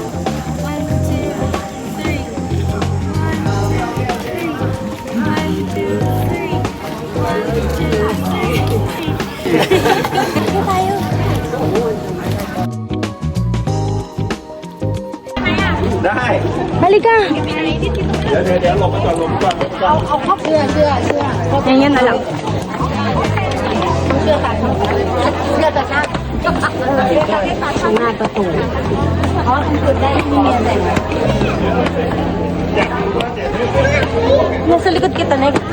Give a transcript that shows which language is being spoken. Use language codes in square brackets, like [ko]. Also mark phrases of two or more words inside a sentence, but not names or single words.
[tl] 1, 2, 3. 1, 2, 3. 1, 2, 3. 1, 2, 3. Tayo. Halika. [th] ดี๋ยวหลบไปก่อนหลบก่อนหลบก่อน [tl] Yan na lang. Nasa likod kita, Nek.